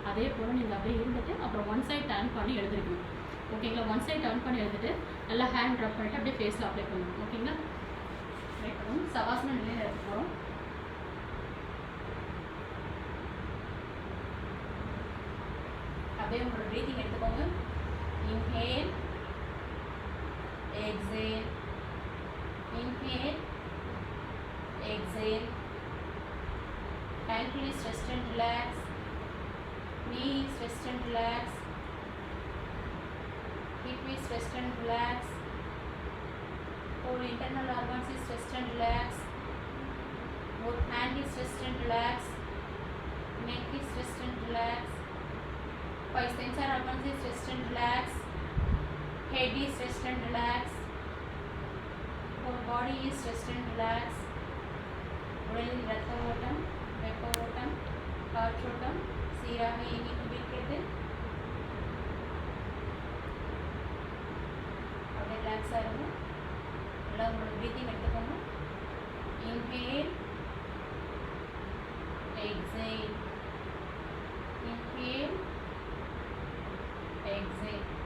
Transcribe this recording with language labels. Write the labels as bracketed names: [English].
[Tamil] அதே போல் நீங்கள் அப்படியே இருந்துட்டு அப்புறம் ஒன் சைட் டர்ன் பண்ணி எழுதிருக்கணும். ஓகேங்களா? ஒன் சைட் டர்ன் பண்ணி எழுதிட்டு நல்லா ஹேண்ட் ட்ராப் பண்ணிவிட்டு அப்படியே ஃபேஸில் அப்ளை பண்ணணும். ஓகேங்களா? அப்ளை பண்ணணும். சவாசன நிலையில் எடுத்து போகிறோம். அப்படியே உங்களோட ப்ரீத்திங் எடுத்துக்கோங்க. [English] Inhale exhale, inhale, exhale. Ankle is rest and relax, knee is rest and relax, hip is rest and relax, whole internal organs is rest and relax, both hand is rest and relax, neck is rest and relax, 5 sensor organs is rest and relax, head is rest and relax, whole body is rest and relax. [Tamil] உடலில் இரத்த ஓட்டம், வெப்ப ஓட்டம், காற்றோட்டம் சீராக இயங்கி கொண்டிருக்கிறது. அப்படியே ரிலாக்ஸாக இருக்கும். நல்லா உங்களோட ப்ரீத்திங் எடுத்துக்கோங்க. [English] Inhale exhale, inhale exhale.